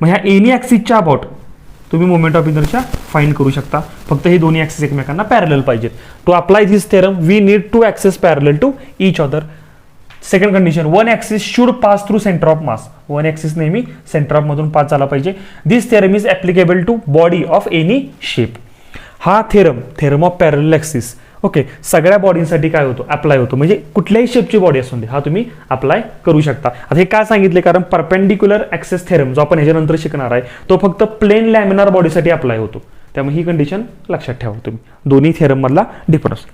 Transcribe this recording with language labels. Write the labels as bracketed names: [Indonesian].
[Marathi] मग ह्या any ॲक्सिसच्या about तुम्ही मुवमेंट ऑफ इनर्शिया फाइंड करू शकता. फक्त हे दोन्ही ॲक्सिस एकमेकांना पॅरलल पाहिजेत. [English] To apply this theorem we need to axis parallel to each other. Second condition, [Marathi] one axis should pass through centre of mass. One axis नेहमी centre of मधून pass झाला पाहिजे. [English] This theorem is applicable to body of any shape. [Marathi] हा theorem of parallel axis okay सगळ्या बॉडींसाठी काय होतो, apply होतो. म्हणजे कुठल्याही शेपची बॉडी असून दे हा तुम्ही अप्लाय करू शकता. आता हे काय सांगितले, कारण परपेंडिक्युलर ॲक्सिस थेरम जो आपण ह्याच्यानंतर शिकणार आहे तो फक्त प्लेन लॅमिनार बॉडीसाठी अप्लाय होतो. त्यामुळे ही कंडिशन लक्षात ठेवा तुम्ही, दोन्ही थेरम मधला डिफरन्स.